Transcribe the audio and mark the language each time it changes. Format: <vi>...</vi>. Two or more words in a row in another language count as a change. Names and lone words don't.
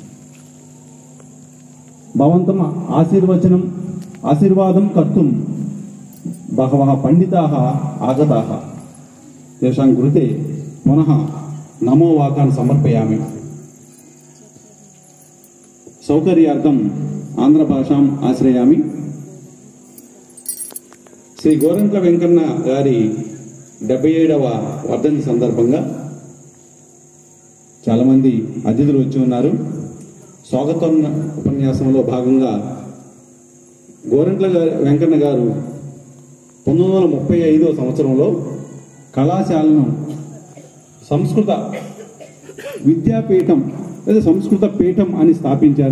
<sa>भवन्तम् आशीर्वादं कर्तुं बहवः पंडिताः आगताः। तेषां कृते पुनः नमो वाकान् समर्पयामि। सौकर्यार्थम् आंध्रभाषाम् आश्रयामि।</sa> <te>శ్రీ గోరంట్ల వెంకన్న గారి 77వ వర్ధంతి సందర్భంగా చాలా మంది అతిథులు వచ్చి ఉన్నారు. స్వాగతం ఉపన్యాసంలో భాగంగా గోరంట్ల వెంకన్న గారు 1935వ సంవత్సరంలో కళాశాలను సంస్కృత విద్యాపీఠం లేదా సంస్కృత పీఠం అని స్థాపించారు.</te>